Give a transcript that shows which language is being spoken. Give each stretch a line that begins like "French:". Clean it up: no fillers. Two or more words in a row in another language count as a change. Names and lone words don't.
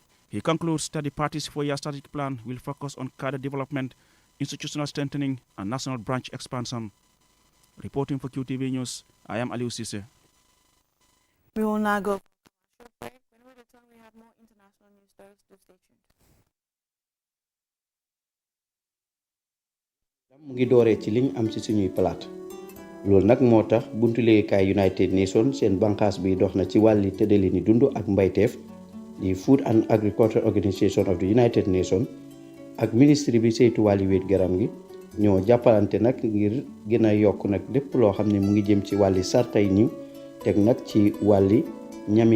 English: He concludes that the party's 4-year strategic plan will focus on cadre development, institutional strengthening, and national branch expansion. Reporting for QTV News, I am Aliou Cisse. We will now go. When we return, we have more international news stories. Stay tuned.
Wolof: mu ngi dooree ci liñ am ci suñuy palaat loolu nag moo tax buntu liggéeykaay United Nations seen banqaas bi dox na ci wàlli tëddalini dund ak mbayteef di Food and Agriculture Organization of the United Nations ak ministre bi saytu wàlli wéet garam gi ñoo jàppalante nag ngir gën a yokk nag lépp loo xam ne mu ngi jëm ci wàlli sartay niw teg nag ci wàlli ñami